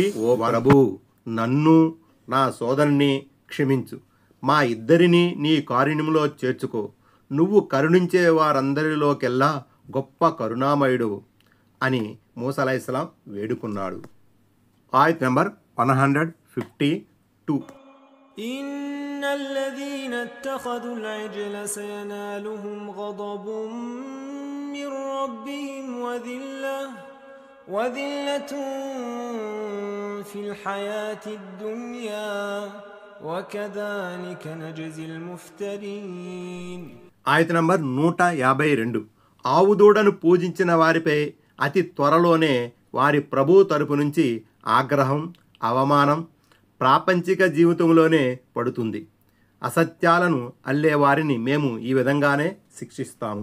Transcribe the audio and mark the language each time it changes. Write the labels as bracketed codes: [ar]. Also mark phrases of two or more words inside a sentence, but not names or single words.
[te] ఓ ప్రభు, నన్ను నా సోదరుని క్షమించు, మా ఇద్దరిని నీ కారుణ్యంలో చేర్చుకో, నువ్వు కరుణించే వారందరిలోకెల్లా గొప్ప కరుణామయుడు అని మూసా అలైహిస్సలాం వేడుకున్నాడు. ఆయత్ నంబర్ 152. [ar] إن الذين اتخذوا العجل سينالهم غضب من ربهم وذلة في الحياة الدنيا وكذلك نجزي المفترين. [te] ఆయత్ నంబర్ 152. ఆవుదూడను పూజించిన వారిపై అతి త్వరలోనే వారి ప్రభు తరపు నుంచి ఆగ్రహం, అవమానం ప్రాపంచిక జీవితంలోనే పడుతుంది. అసత్యాలను అల్లేవారిని మేము ఈ విధంగానే శిక్షిస్తాము.